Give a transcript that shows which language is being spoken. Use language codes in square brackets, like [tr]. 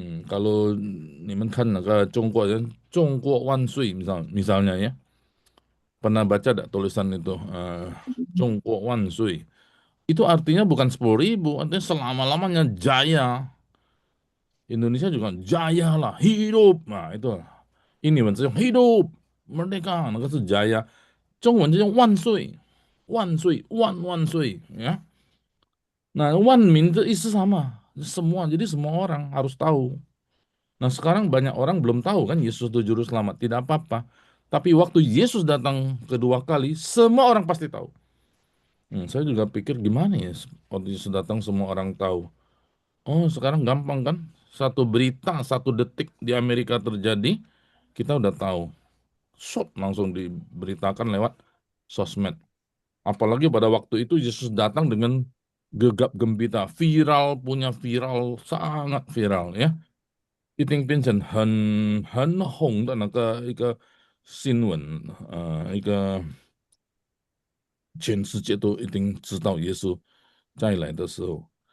[id] Kalau [zh] 你们看那个中国人中国万岁 [id] misalnya ya, pernah baca tak tulisan itu中国万岁, itu artinya bukan 10.000, artinya selama-lamanya jaya. Indonesia juga jaya lah, hidup. Nah itu ini maksudnya hidup merdeka, [zh] 那个是 [id] jaya. [zh] 中文就叫万岁，万岁，万岁ya. [id] Nah, wan min itu isi sama, semua. Jadi semua orang harus tahu. Nah, sekarang banyak orang belum tahu kan Yesus itu juru selamat, tidak apa-apa. Tapi waktu Yesus datang kedua kali, semua orang pasti tahu. Saya juga pikir gimana ya waktu Yesus datang semua orang tahu. Oh, sekarang gampang kan? Satu berita, 1 detik di Amerika terjadi, kita udah tahu. Langsung diberitakan lewat sosmed. Apalagi pada waktu itu Yesus datang dengan gegap gempita, viral, punya viral, sangat viral ya. [zh] 一定变成很红的那个一个新闻，一个全世界都一定知道耶稣再来的时候。